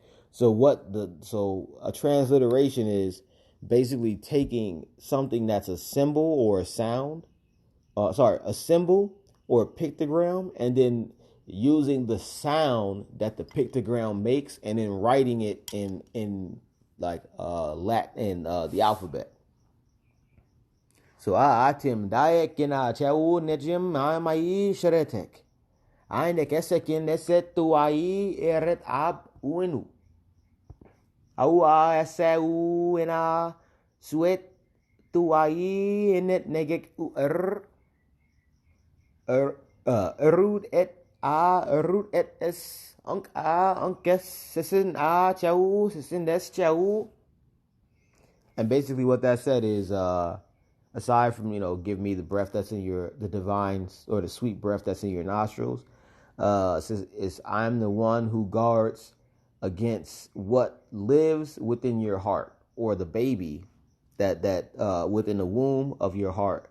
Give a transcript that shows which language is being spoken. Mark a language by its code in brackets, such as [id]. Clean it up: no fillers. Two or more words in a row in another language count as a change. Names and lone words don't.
[en] So a transliteration is basically taking something that's a symbol or a sound, a symbol or a pictogram, and then using the sound that the pictogram makes, and then writing it in like Latin, the alphabet. [egy] So atim daek ina chau nejim mai sharetek. Aine kesekin neset tuai eret ab uenu. Au asau ina suet tuai enet negek erud et es unkes sesin chau sesin des chau. [en] And basically what that said is aside from, give me the breath that's in the divine or the sweet breath that's in your nostrils, says I'm the one who guards against what lives within your heart, or the baby that within the womb of your heart.